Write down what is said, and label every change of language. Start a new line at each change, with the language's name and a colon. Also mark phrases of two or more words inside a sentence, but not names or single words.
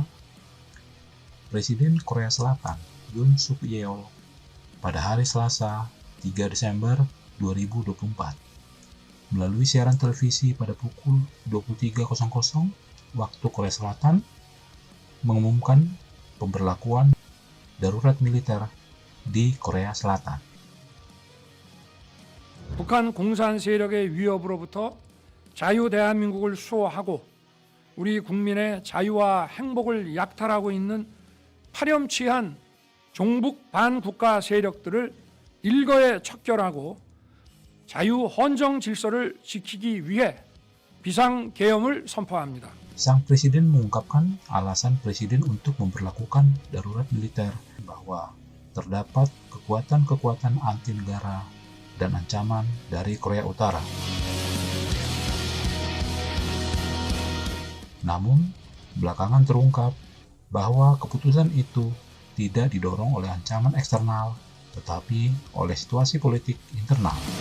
Indonesian: Presiden Korea Selatan Yoon Suk Yeol pada hari Selasa 3 Desember 2024 melalui siaran televisi pada pukul 23.00 waktu Korea Selatan mengumumkan pemberlakuan darurat militer di Korea Selatan.
Korean: 북한 공산 세력의 위협으로부터 자유 대한민국을 수호하고 우리 국민의 자유와 행복을 약탈하고 있는 파렴치한 종북 반국가 세력들을 일거에 척결하고 자유 헌정 질서를 지키기 위해 비상계엄을 선포합니다.
Indonesian: Sang presiden mengungkapkan alasan presiden untuk memperlakukan darurat militer bahwa terdapat kekuatan-kekuatan anti negara dan ancaman dari Korea Utara. Namun, belakangan terungkap bahwa keputusan itu tidak didorong oleh ancaman eksternal, tetapi oleh situasi politik internal.